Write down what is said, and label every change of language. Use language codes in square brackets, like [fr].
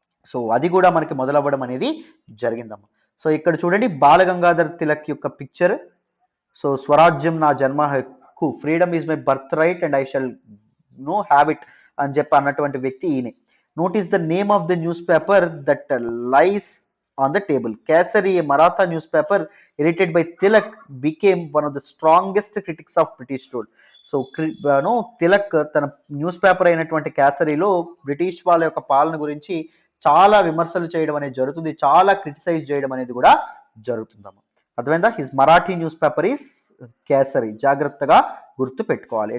[te] So అది కూడా మనకి మొదలవ్వడం అనేది జరిగిందమ్మా. సో ఇక్కడ చూడండి బాలగంగాధర్ తిలక్ యొక్క పిక్చర్. సో స్వరాజ్యం నా జన్మ హక్కు, [en] freedom is my birth right and I shall no have it [te] అని చెప్పి అన్నటువంటి వ్యక్తి ఈయనే. [en] Notice the name of the news paper that lies on the table. Kesari, a Maratha newspaper edited by Tilak, became one of the strongest critics of British rule. [te] So Tilak తన news paper అయినటువంటి కేసరిలో British వాళ్ళ యొక్క పాలన గురించి చాలా విమర్శలు చేయడం అనేది జరుగుతుంది, చాలా క్రిటిసైజ్ చేయడం అనేది కూడా జరుగుతుందమ్మా. అర్థమైందా? [en] his Marathi news paper is Kesari, [te] జాగ్రత్తగా గుర్తు పెట్టుకోవాలి.